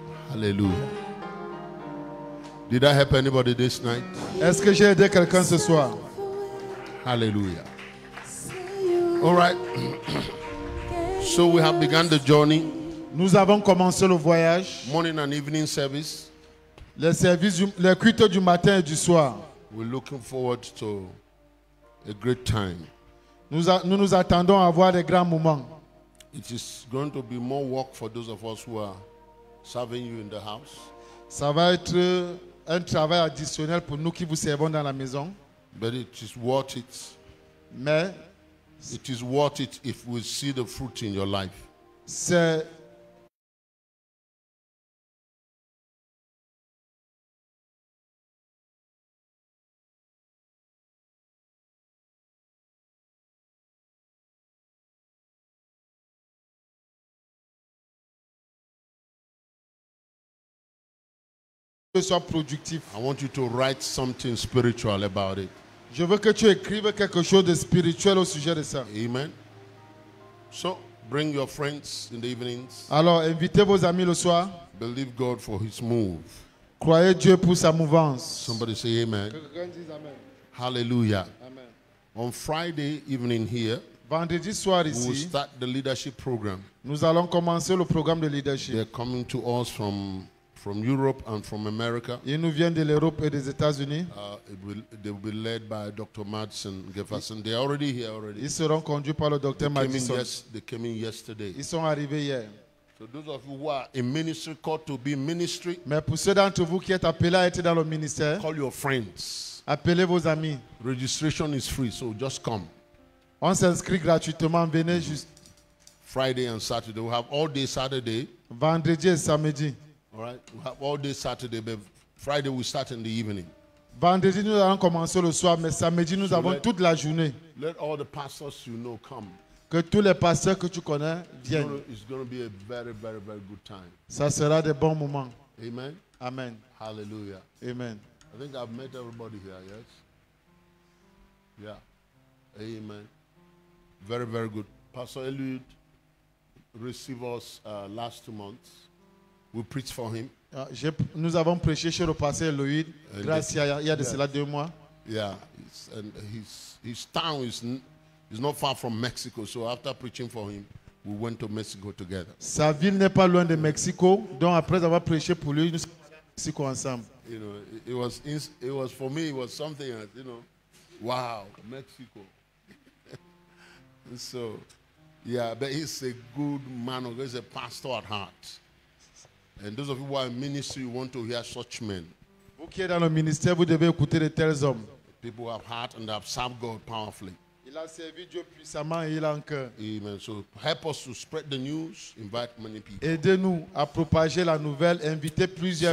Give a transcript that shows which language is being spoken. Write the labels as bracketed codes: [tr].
[en] Hallelujah. Did I help anybody this night? [fr] est-ce que j'ai aidé quelqu'un ce soir? [en] Hallelujah. All right. So we have begun the journey. [fr] Nous avons commencé le voyage. [en] Morning and evening service. [fr] Les services, les cultes du matin et du soir. [en] We're looking forward to a great time. [fr] Nous nous attendons à avoir des grands moments. [en] It is going to be more work for those of us who are serving you in the house. [fr] Ça va être un travail additionnel pour nous qui vous servons dans la maison. [en] But it is worth it. [fr] Mais [en] It is worth it if we see the fruit in your life. [fr] c'est que soit productif. [en] I want you to write something spiritual about it. [fr] Je veux que tu écrives quelque chose de spirituel au sujet de ça. Amen. [en] So bring your friends in the evenings. [fr] Alors, invitez vos amis le soir. [en] Believe God for his move. [fr] Croyez Dieu pour sa mouvance. [en] Somebody say amen. [fr] Quelqu'un dise amen. Hallelujah. Amen. [en] On Friday evening here, [fr] Vendredi soir [en] we will [fr] ici, [en] start the leadership program. [fr] nous allons commencer le programme de leadership. [en] They're coming to us from Europe and from America. [fr] Ils nous viennent de l'Europe et des États-Unis. [en] They will be led by Dr. Madsen Jefferson. They're already here already. [fr] Ils seront conduits par le docteur Madison. [en] They came in yesterday. [fr] Ils sont arrivés hier. [en] So those of you who are in ministry, called to be in ministry, [fr] Mais pour ceux d'entre vous qui êtes appelés à être dans le ministère, [en] call your friends. [fr] appelez vos amis. [en] Registration is free, so just come. [fr] On s'inscrit gratuitement. Venez juste [en] Friday and Saturday. We'll have all day Saturday. [fr] vendredi et samedi. [en] All right? We have all day Saturday, but Friday we start in the evening. [fr] Vendredi, nous allons commencer le soir, mais samedi, nous avons [en] let- [fr] toute la journée. [en] Let all the pastors you know come. [fr] Que tous les pasteurs que tu connais viennent. [en] It's going to be a very, very, very good time. [fr] Ça sera des bons moments. Amen. Amen. Hallelujah. Amen. [en] I think I've met everybody here, yes? Yeah. Amen. Very, very good. Pastor Eliud received us last 2 months. We preached for him. [fr] Nous avons prêché chez le pasteur Eloïd, grâce il y a de cela 2 mois. [en] Yeah. And his town is not far from Mexico. So after preaching for him, we went to Mexico together. [fr] Sa ville n'est pas loin de Mexico, donc après avoir prêché pour lui, nous sommes à Mexico ensemble. [en] You know, it was for me, it was something else, you know. Wow, Mexico. So, yeah, but he's a good man. He's a pastor at heart. And those of you who are in ministry, you want to hear such men. [fr] Vous qui êtes dans le ministère, vous devez écouter de tels hommes. [en] People who have heart and have served God powerfully. [fr] Il a servi Dieu puissamment et il a un cœur. Amen. [en] So help us to spread the news, invite many people. [fr] Aidez-nous à propager la nouvelle, invitez plusieurs